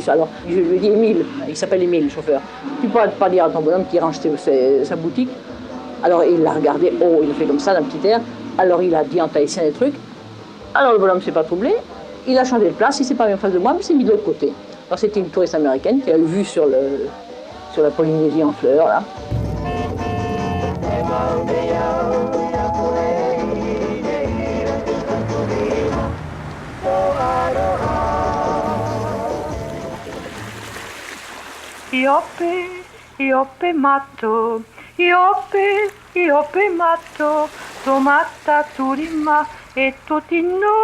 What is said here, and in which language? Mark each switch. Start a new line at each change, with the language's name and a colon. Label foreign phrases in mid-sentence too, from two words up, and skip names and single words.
French: Alors je lui ai dit, Émile, il s'appelle Émile, le chauffeur, tu peux pas dire à ton bonhomme qui range sa boutique. Alors il l'a regardé, il a fait comme ça d'un petit air, alors il a dit en tahitien des trucs. Alors le bonhomme s'est pas troublé, il a changé de place, il s'est pas mis en face de moi, mais il s'est mis de l'autre côté. Alors c'était une touriste américaine qui a eu vue sur la Polynésie en fleurs, là. Iope matto, iope matto, tomata turima e tutti noi